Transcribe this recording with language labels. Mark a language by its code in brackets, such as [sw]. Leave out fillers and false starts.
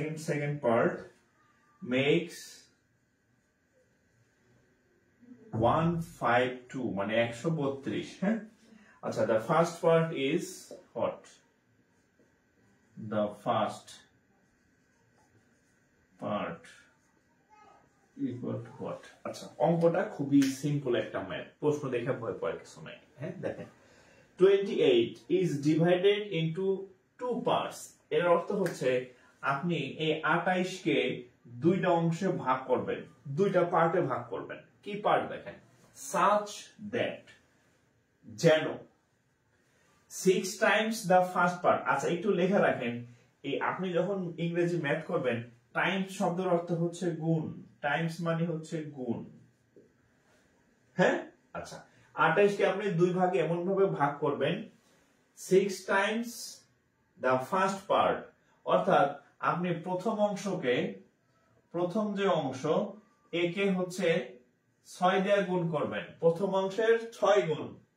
[en] second part makes 152 [bn] মানে [en] 132। [bn] হ্যাঁ, আচ্ছা, [en] the first part is what? The first part equal to what? [bn] আচ্ছা, অঙ্কটা খুবই সিম্পল একটা ম্যাথ, প্রশ্ন দেখে ভয় পাওয়ার কিছু নাই। হ্যাঁ, দেখেন 28 [en] is divided into two parts, [bn] এর অর্থ হচ্ছে আপনি এই 28 কে দুইটা অংশে ভাগ করবেন, দুইটা পার্টে ভাগ করবেন। কি পার্ট দেখেন, [en] such that [bn] যেন [en] 6 times the first part। [bn] আচ্ছা, একটু লেখা রাখেন, এই আপনি যখন ইংরেজি ম্যাথ করবেন, টাইমস শব্দের অর্থ হচ্ছে গুণ, টাইমস মানে হচ্ছে গুণ। হ্যাঁ, আচ্ছা, 28 কে আপনি দুই ভাগে এমন ভাবে ভাগ করবেন 6 [en] times the first part, [bn] অর্থাৎ আপনি প্রথম অংশকে, প্রথম যে অংশ একে হচ্ছে 6 দিয়ে গুণ করবেন, প্রথম অংশের 6 গুণ,